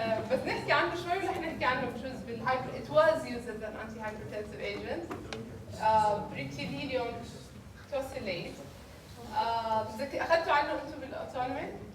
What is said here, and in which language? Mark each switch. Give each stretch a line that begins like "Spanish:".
Arabic: بس نحكي عنه شوي ولا نحكي عنه بجوز بالهايبر.
English: It was used as an antihypertensive agent. Brichylidium tosylate.
Arabic: أخذتوا عنه أنتم بالأوتونومي؟